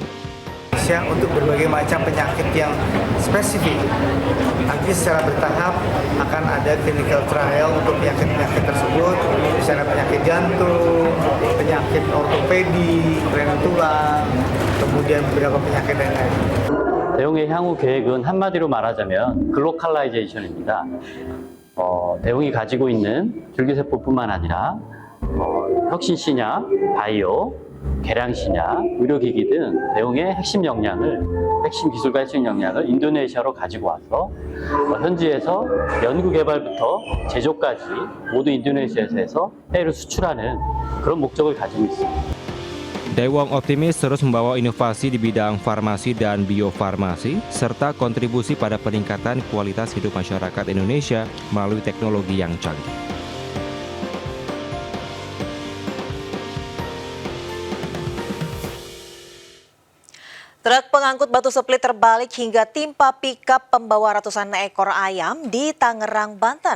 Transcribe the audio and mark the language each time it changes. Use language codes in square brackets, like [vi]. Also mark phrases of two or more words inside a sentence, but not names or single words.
[id] Untuk berbagai macam penyakit yang spesifik. Nanti secara bertahap akan ada [en] clinical trial [id] untuk penyakit-penyakit tersebut, misalnya penyakit jantung, penyakit ortopedi, kelainan tulang, kemudian beberapa penyakit lain-lain. [ko] 대웅의 향후 계획은 한마디로 말하자면 글로컬라이제이션입니다. 대웅이 가지고 있는 줄기세포뿐만 아니라 혁신신약, 바이오, 계량신약, 의료기기 등 대웅의 핵심 기술과 핵심 역량을 인도네시아로 가지고 와서 현지에서 연구개발부터 제조까지 모두 인도네시아에서 해서 해외로 수출하는 그런 목적을 가지고 있습니다. [id] Daewoo optimis terus membawa inovasi di bidang farmasi dan biofarmasi, serta kontribusi pada peningkatan kualitas hidup masyarakat Indonesia melalui teknologi yang canggih. Truk pengangkut batu split terbalik hingga timpa pikap pembawa ratusan ekor ayam di Tangerang, Banten.